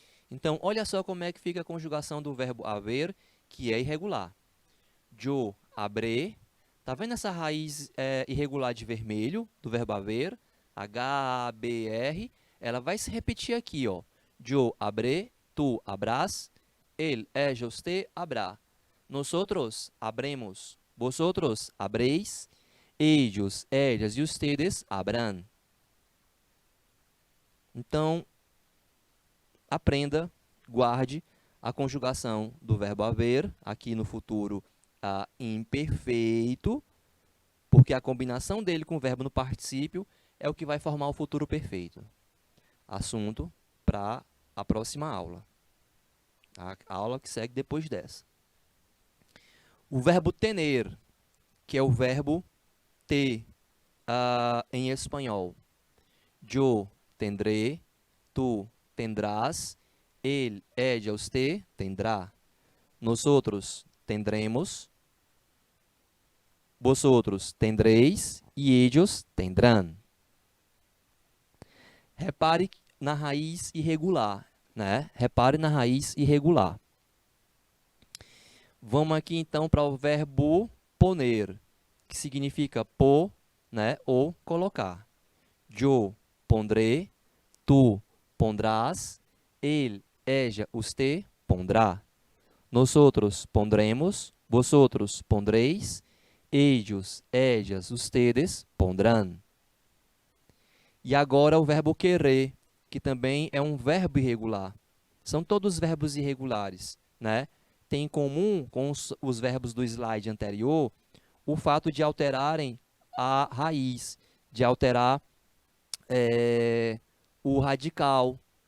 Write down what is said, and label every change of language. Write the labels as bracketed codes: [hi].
[pt] Então, olha só como é que fica a conjugação do verbo haver, que é irregular. [es] Yo habré. [pt] Tá vendo essa raiz irregular de vermelho do verbo haver? H-A-B-R. Ela vai se repetir aqui, ó. [es] Yo habré, tu habrás, él, ella, usted habrá. Nosotros habremos, vosotros habréis, ellos, ellas e ustedes habrán. [pt] Então, aprenda, guarde a conjugação do verbo haver, aqui no futuro imperfeito, porque a combinação dele com o verbo no particípio é o que vai formar o futuro perfeito. Assunto para a próxima aula. A aula que segue depois dessa. O verbo tener, que é o verbo ter em espanhol. [es] Yo tendré, tu tendrás, él, ella, usted tendrá. Nosotros tendremos, vosotros tendréis e ellos tendrán. [pt] Repare na raiz irregular, né? Repare na raiz irregular. Vamos aqui então para o verbo poner, que significa pôr, né, ou colocar. [es] Yo pondré, tu pondrás, él, ella, usted pondrá. Nosotros pondremos, vosotros pondréis, ellos, ellas, ustedes pondrán. [pt] E agora o verbo querer, que também é um verbo irregular. São todos verbos irregulares, né? Tem em comum com os verbos do slide anterior o fato de alterarem a raiz, de alterar o radical.